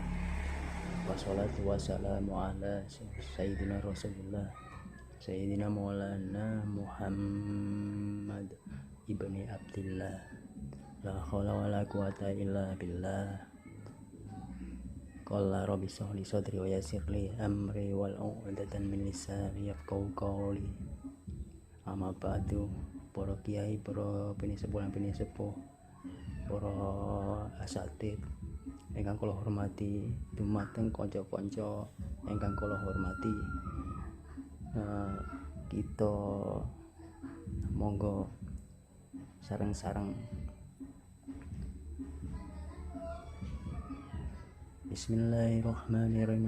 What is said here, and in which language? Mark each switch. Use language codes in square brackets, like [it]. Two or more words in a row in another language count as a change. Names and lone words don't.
[ar] والصلاة والسلام على سيدنا رسول الله سيدنا مولانا محمد ابن عبد الله. لا حول ولا قوة إلا بالله. قال رب اشرح لي صدري ويسر لي أمري والعقدة من لساني يفقه قولي. أما بعد. [jv] Para kiai, para pinisepuh, para asatid ingkang kula hormati, dumateng kanca-kanca ingkang kula hormati, kita monggo sareng-sareng Bismillahirrahmanirrahim.